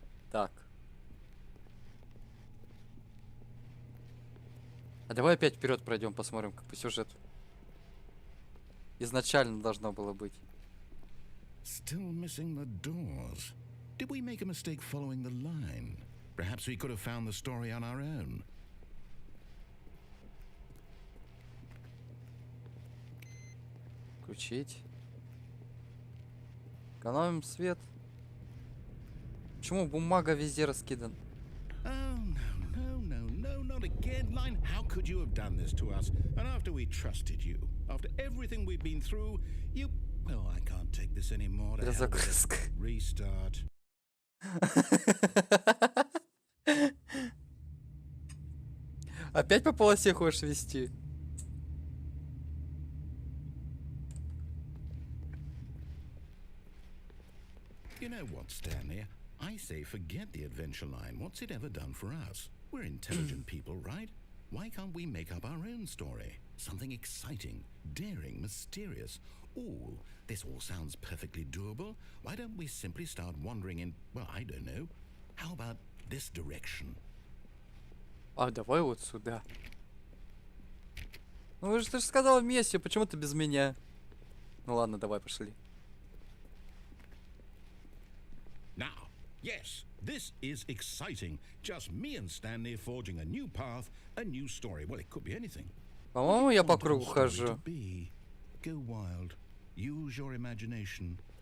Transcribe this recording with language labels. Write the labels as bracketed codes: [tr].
[ru] Так. А давай опять вперед пройдем, посмотрим, как по сюжету. Изначально должно было быть. [en] Still missing the doors. Did we make a mistake following the line? Perhaps we could have found the story on our own. [ru] Включить. Экономим свет. Почему бумага везде раскидан? [en] Oh, no, not again, Line. How could you have done this to us? And after we trusted you, after everything we've been through, you... Oh, I can't take this anymore. To hell with it. Restart. [ru] Опять по полосе хочешь вести? [en] You know what, Stanley? I say forget the adventure line. What's it ever done for us? We're intelligent people, right? Why can't we make up our own story? Something exciting, daring, mysterious. Ooh, this all sounds perfectly doable. Why don't we simply start wandering in, well, I don't know. How about this direction? [ru] А, давай вот сюда. Ну ты же сказал вместе, почему ты без меня? Ну ладно, давай, пошли. [en] Now, yes, this is exciting. Just me and Stanley forging a new path, a new story. Well, it could be anything. [ru] По-моему, я по кругу хожу. [en] Go wild. Use your imagination.